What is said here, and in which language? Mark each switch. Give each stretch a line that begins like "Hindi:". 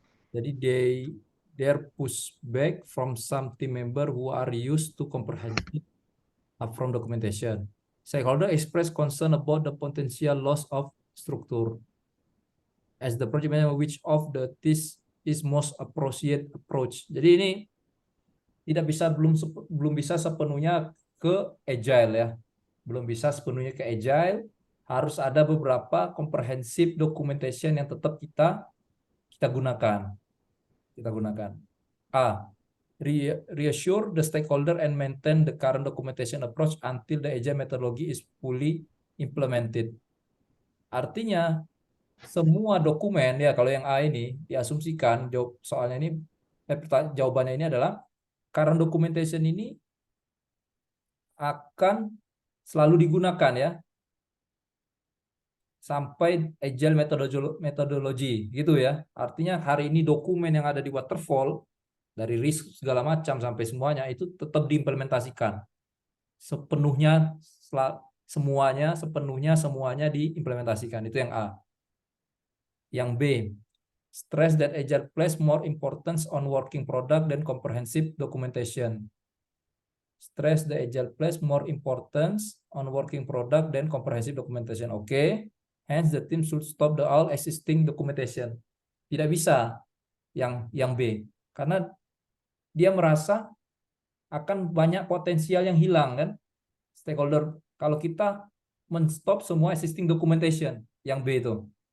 English: Jadi they pushback from some team member who are used to comprehensive upfront documentation. Stakeholder express concern about the potential loss of structure. As the project manager, which of the this is most appropriate approach.
Indonesian: Jadi ini tidak bisa belum bisa sepenuhnya ke agile ya. Belum bisa sepenuhnya ke agile, harus ada beberapa comprehensive documentation yang tetap kita gunakan. A.
English: Reassure the stakeholder and maintain the current documentation approach until the agile methodology is fully implemented.
Indonesian: Artinya semua dokumen ya, kalau yang A ini diasumsikan soalnya ini jawabannya ini adalah current documentation ini akan selalu digunakan ya sampai agile methodology gitu ya. Artinya hari ini dokumen yang ada di waterfall dari risk segala macam sampai semuanya itu tetap diimplementasikan sepenuhnya, semuanya diimplementasikan. Itu yang A.
English: Yang B, stress that agile place more importance on working product than comprehensive documentation. Stress the agile place more importance on working product than comprehensive documentation. Oke. Hence the team should stop the all existing documentation.
Indonesian: Tidak bisa yang B, karena dia merasa akan banyak potensial yang hilang kan. Stakeholder, kalau kita men-stop semua existing documentation, yang B itu.